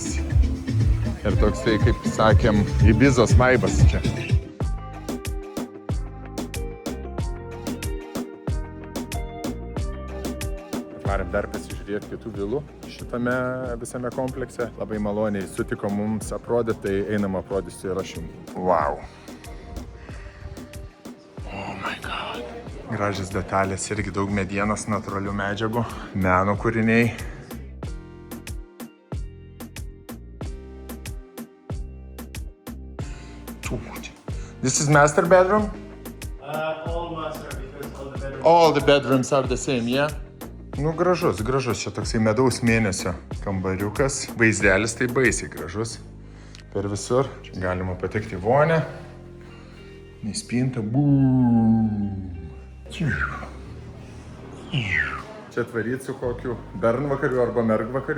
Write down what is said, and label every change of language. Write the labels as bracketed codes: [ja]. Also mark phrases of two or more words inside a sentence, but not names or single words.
[lt] Ir toksai, kaip sakėm, Ibizos vaibas čia. Atvarėm dar pasižiūrėti kitų vilų šitame visame komplekse. Labai maloniai sutiko mums aprodyti, tai einam aprodysiu ir aš jums. [en] Wow. Oh my god. [lt] Gražios detalės, irgi daug medienos, natūralių medžiagų, meno kūriniai. [en] This is master bedroom? All master, because All the bedrooms are the same, yeah? [lt] Nu, gražus, čia toksai medaus mėnesio kambariukas. Vaizdelis tai baisiai gražus. Per visur. Čia galima patekti į vonę. Į spintą. Čia atvaryti su kokiu bernvakariu arba mergvakariu.